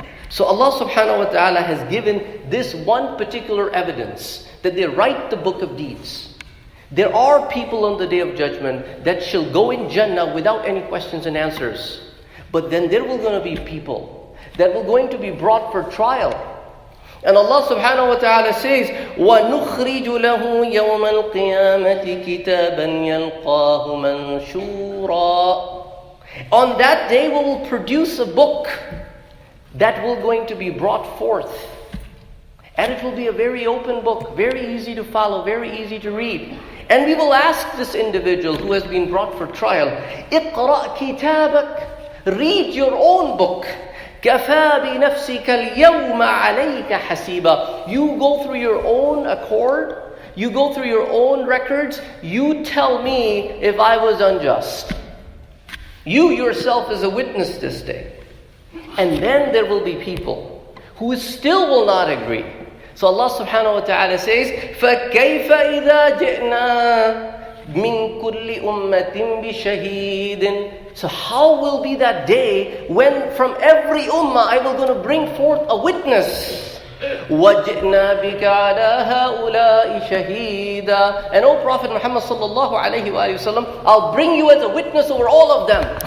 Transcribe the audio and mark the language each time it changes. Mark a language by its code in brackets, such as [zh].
[en] So Allah subhanahu wa ta'ala has given this one particular evidence, that they write the book of deeds. There are people on the Day of Judgment that shall go in Jannah without any questions and answers. But then there will going to be people that will going to be brought for trial. And Allah subhanahu wa ta'ala says, [ar] وَنُخْرِجُ لَهُ يَوْمَ الْقِيَامَةِ كِتَابًا يَلْقَاهُ مَنْشُورًا. [en] On that day we will produce a book that will going to be brought forth. And it will be a very open book, very easy to follow, very easy to read. And we will ask this individual who has been brought for trial, [ar] اقرأ كتابك, [en] read your own book. [ar] كَفَى بِنَفْسِكَ الْيَوْمَ عَلَيْكَ حَسِيبًا. [en] You go through your own accord, you go through your own records, you tell me if I was unjust. You yourself is a witness this day. And then there will be people who still will not agree. So Allah subhanahu wa ta'ala says, [ar] فَكَيْفَ إِذَا جِئْنَا مِن كُلِّ أُمَّةٍ بِشَهِيدٍ. [en] So how will be that day when from every ummah I will going to bring forth a witness? [ar] وَجِئْنَا بِكَ عَلَى هَؤُلَاءِ شَهِيدًا. [en] And O Prophet Muhammad sallallahu alayhi wa sallam, I'll bring you as a witness over all of them.